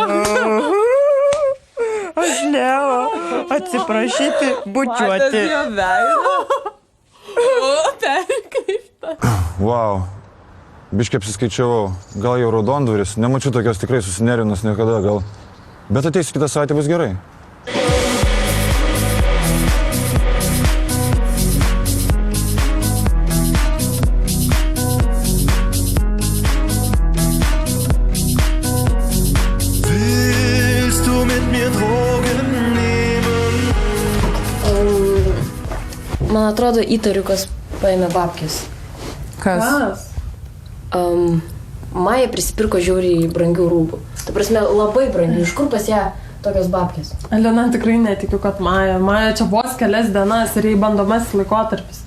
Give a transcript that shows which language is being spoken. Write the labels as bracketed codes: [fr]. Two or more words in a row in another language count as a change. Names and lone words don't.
[lt] Aš Leo, atsiprašyti, bučiuoti. Wow. Biškai apsiskaičiavau. Gal jau raudondvaris. Nemačiau tokios tikrai susinerinus niekada gal. Bet ateisiu kitą savaitę, bus gerai. [de] Willst du mit mir Drogen nehmen? [lt] Man atrodo, įtariu, kas paėmė babkės. Kas? Maja prisipirko žiauriai brangių rūbų. Ta prasme, labai brangių. Iš kur pas ją tokios babkės? Elena, tikrai netikiu, kad Maja. Maja čia vos kelias dienas ir jai bandomasis laikotarpis.